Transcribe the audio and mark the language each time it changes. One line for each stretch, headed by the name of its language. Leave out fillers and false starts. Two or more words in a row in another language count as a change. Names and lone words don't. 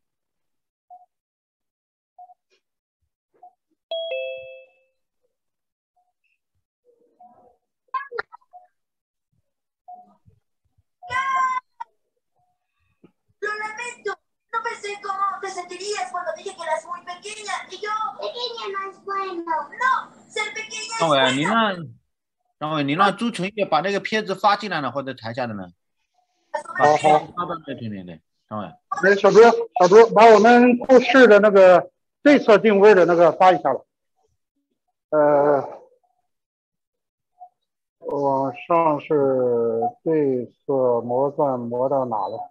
Spanish: Lo lamento, no pensé cómo te sentirías cuando dije que eras muy pequeña y yo... Pequeña no es bueno. No, ser pequeña es 张伟， bueno.
Chinese: 你让朱成业把那个片子发进来呢，或者台下的呢？好好，发到那里面的，张伟。那小朱，把我们复试的那个对侧定位的那个发一下吧。往上是对侧磨钻磨到哪了？